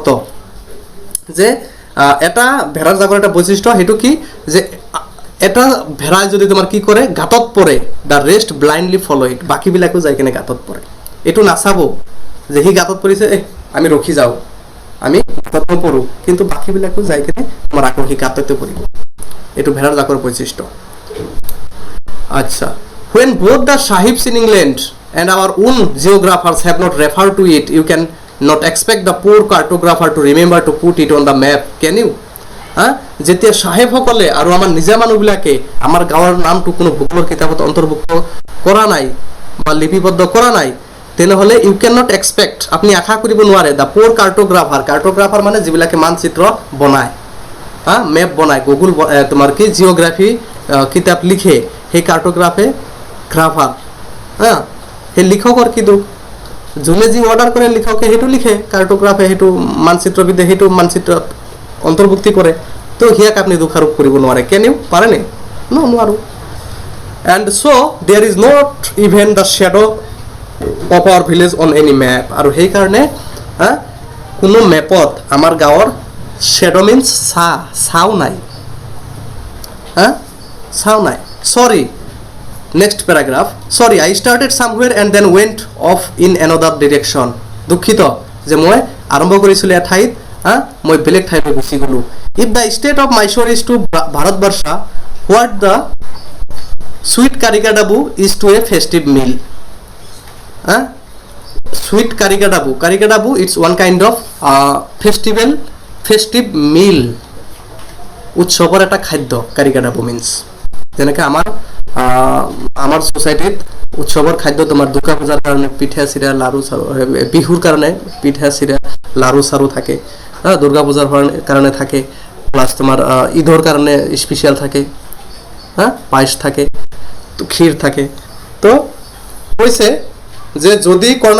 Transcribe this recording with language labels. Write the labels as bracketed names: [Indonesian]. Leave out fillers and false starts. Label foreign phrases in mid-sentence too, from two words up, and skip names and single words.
[Assamese] যে এটা ভেড়াৰ জাকৰ এটা বৈশিষ্ট্য, সেইটো কি যে এটা ভেড়াই যদি তোমাৰ কি কৰে, গাঁতত পৰে, [English] the rest blindly follow it. [Assamese] বাকীবিলাকো যাই কিনে গাঁতত পৰে। এইটো নাচাব যে সি গাঁতত পৰিছে, আমি ৰখি যাওঁ, আমি গাঁতত নপৰোঁ, কিন্তু বাকীবিলাকো যাই কিনে তোমাৰ আকৌ সি গাঁততে পৰিব। এইটো ভেড়াৰ জাকৰ বৈশিষ্ট্য। আচ্ছা, [English] when both the sahibs in England and our own geographers have not referred to it, you can not expect the poor cartographer to remember to put it on the map, can you? [Assamese] যেতিয়া সাহেবসকলে আৰু আমাৰ নিজা মানুহবিলাকে আমাৰ গাঁৱৰ নামটো কোনো ভূগোলৰ কিতাপত অন্তৰ্ভুক্ত কৰা নাই বা লিপিবদ্ধ কৰা নাই, তেনেহ'লে [English] you cannot expect, [Assamese] আপুনি আশা কৰিব নোৱাৰে, [English] the poor cartographer [Assamese] মানে যিবিলাকে মানচিত্ৰ বনায়, মেপ বনায়, গুগল তোমাৰ কি জিঅ'গ্ৰাফি কিতাপ লিখে, সেই গ্ৰাফাৰ, সেই লিখকৰ কি দুখ? যোনে যি অৰ্ডাৰ কৰে লিখকে সেইটো লিখে, কাৰ্টোগ্ৰাফে সেইটো মানচিত্ৰবিদে সেইটো মানচিত্ৰত অন্তৰ্ভুক্তি কৰে। তো সিয়াক আপুনি দোষাৰোপ কৰিব নোৱাৰে। কেনেও পাৰেনে? নোৱাৰোঁ। [English] And so there is not even the shadow of our village on any map. [Assamese] আৰু সেইকাৰণে কোনো মেপত আমাৰ গাঁৱৰ [English] shadow means [Assamese] চাও নাই, চাও নাই। [English] Sorry, next paragraph. Sorry, I started somewhere and then went off in another direction. [Assamese] দুখিত যে মই আৰম্ভ কৰিছিলোঁ এঠাইত মই বেলেগ ঠাইলৈ গুচি গ'লোঁ [English] If the state of Mysore is to Bharatavarsha what the sweet karikadabu is to a festive meal Sweet karikadabu it's one kind of festive meal [Assamese] উৎসৱৰ এটা খাদ্য কাৰিকাডাবু মিন্স যেনেকৈ আমাৰ সোসাইটিত উৎসৱৰ খাদ্য তোমাৰ দুৰ্গা পূজাৰ কাৰণে পিঠা চিৰা লাৰু চাৰু বিহুৰ কাৰণে পিঠা চিৰা লাৰু চাৰু থাকে দুৰ্গা পূজাৰ কাৰণে থাকে প্লাছ তোমাৰ ঈদৰ কাৰণে স্পেচিয়েল থাকে পায়স থাকে ক্ষীৰ থাকে তো কৈছে যে যদি